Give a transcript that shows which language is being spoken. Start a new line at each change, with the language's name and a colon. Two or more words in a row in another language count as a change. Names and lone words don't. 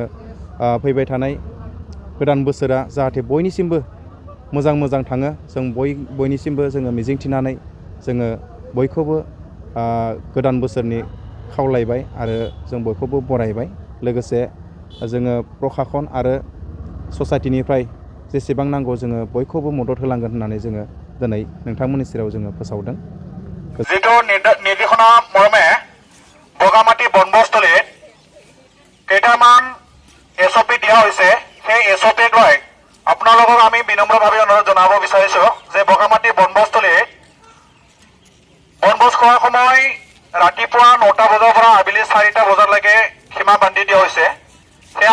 Bodo: फैबाय थानाय गोदान बोसोरा जाहाथे बयनिसिमबो मोजां थाङो जों बयनिसिमबो जोङो मिजिंथिनानै जोङो बयखौबो गोदान बोसोरनि खावलायबाय आरो जों बयखौबो बरायबाय लोगोसे जोङो प्रशासन आरो ससाइटिनिफ्राय जेसेबां नांगौ जोङो बयखौबो मदद होलांगोन होननानै जोङो दिनै नोंथांमोननि सेराव जोङो फोसावदों
Assamese: जितु নিৰ্দেশনা মৰ্মে বগামাটি বনবস্থলীত কেইটামান SOP দিয়া হৈছে সেই SOP লৈ আপোনালোকক আমি বিনম্ৰভাৱে অনুৰোধ জনাব বিচাৰিছোঁ যে বগামাটি বনবস্থলীত বনভোজ খোৱাৰ সময় ৰাতিপুৱা 9টা বজাৰ পৰা আবেলি 4টা বজালৈকে সীমা বান্ধি দিয়া হৈছে সেয়া